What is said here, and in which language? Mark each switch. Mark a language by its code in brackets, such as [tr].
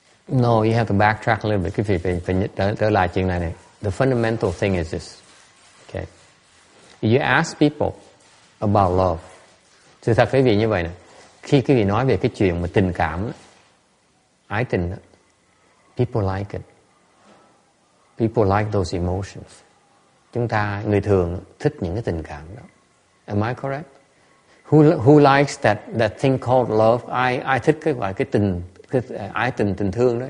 [en] No, you have to backtrack a little bit. [vi] Quý vị phải trở lại chuyện này. [en] The fundamental thing is this. Okay. You ask people about love. [vi] Sự thật quý vị như vậy nè. Khi quý vị nói về cái chuyện mà tình cảm, ái tình, [en] people like it. People like those emotions. [vi] Người thường thích những cái tình cảm đó. [en] Am I correct? Who likes that thing called love? [vi] Ai thích cái tình, ái tình, tình thương đó?